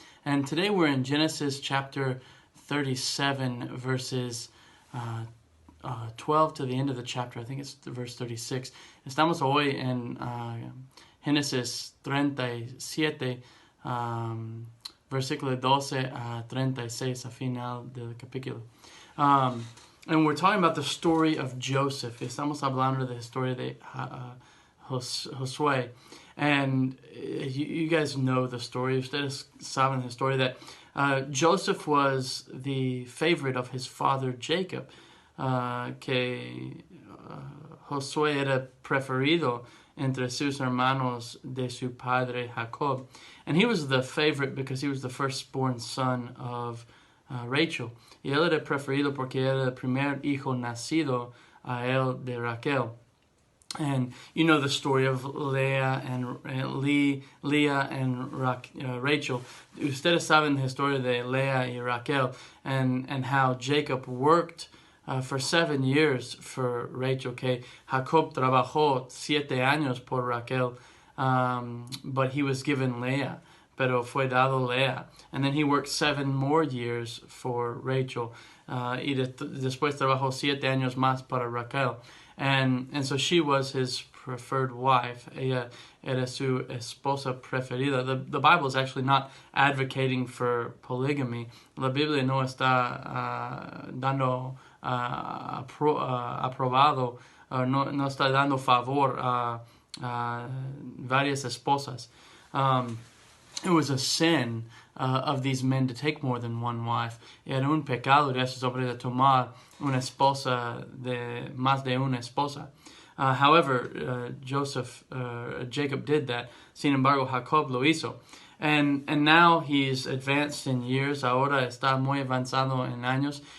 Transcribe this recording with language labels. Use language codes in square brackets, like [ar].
[en] And today we're in Genesis chapter 37, verses 12 to the end of the chapter. I think it's verse 36. [es] Estamos hoy en Génesis 37, versículo 12 a 36, a final del capítulo. [en] And we're talking about the story of Joseph. [es] Estamos hablando de la historia de Josué. [en] And you guys know the story. [es] Ustedes saben la historia [en] that Joseph was the favorite of his father Jacob. [es] Que Josué era preferido entre sus hermanos de su padre Jacob. [en] And he was the favorite because he was the firstborn son of Rachel. [es] Y él era preferido porque era el primer hijo nacido a él de Raquel. [en] And you know the story of Leah and Rachel. [es] Ustedes saben la historia de Leah y Raquel [en] and how Jacob worked for 7 years for Rachel. [es] Que Jacob trabajó 7 años por Raquel, [en] but he was given Leah. [es] Pero fue dado Leah. [en] And then he worked 7 more years for Rachel. [es] Y después trabajó 7 años más para Raquel. [en] And so she was his preferred wife. [es] Ella era su esposa preferida. [en] The Bible is actually not advocating for polygamy. [es] La Biblia no está dando aprobado, no está dando favor a varias esposas. [en] It was a sin of these men to take more than one wife. [es] Era un pecado de esos hombres de tomar una esposa de más de una esposa. [en] However, Jacob did that. [es] Sin embargo, Jacob lo hizo. [en] And now he's advanced in years. [es] Ahora está muy avanzado en años.